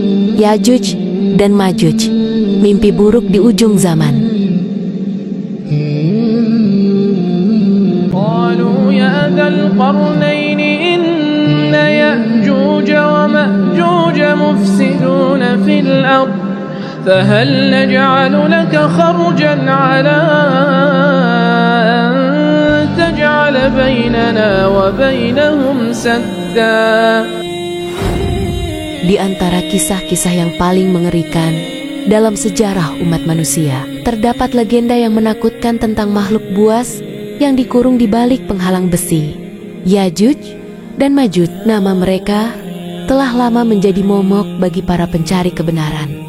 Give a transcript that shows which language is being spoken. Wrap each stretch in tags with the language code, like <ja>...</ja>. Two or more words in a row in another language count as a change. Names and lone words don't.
<id>Yajuj dan Majuj, mimpi buruk di ujung zaman.</id> <ar>قالوا يا ذا القرنين إن يأجوج ومأجوج مفسدون في الأرض فهل نجعل لك خرجا على أن تجعل بيننا وبينهم سدا.</ar> <id>Di antara kisah-kisah yang paling mengerikan dalam sejarah umat manusia, terdapat legenda yang menakutkan tentang makhluk buas yang dikurung di balik penghalang besi. Yajuj dan Majuj, nama mereka telah lama menjadi momok bagi para pencari kebenaran.</id>